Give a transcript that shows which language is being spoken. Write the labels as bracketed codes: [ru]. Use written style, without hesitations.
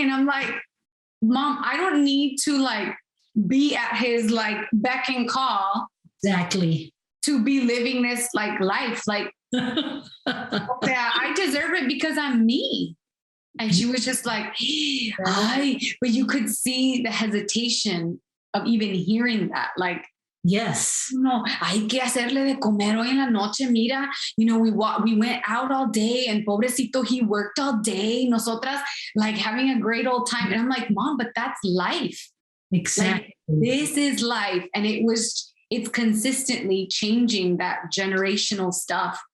[en] And I'm like, Mom, I don't need to like be at his like beck and call. Exactly. To be living this like life. Like, yeah, I deserve it because I'm me. And she was just like, but you could see the hesitation of even hearing that. Like, yes. [es] No, hay que hacerle de comer hoy en la noche. [en] Mira, you know, we went out all day and [es] pobrecito, [en] he worked all day. [es] Nosotras [en] like having a great old time. And I'm like, Mom, but that's life. Exactly. Like, this is life. And it it's consistently changing that generational stuff.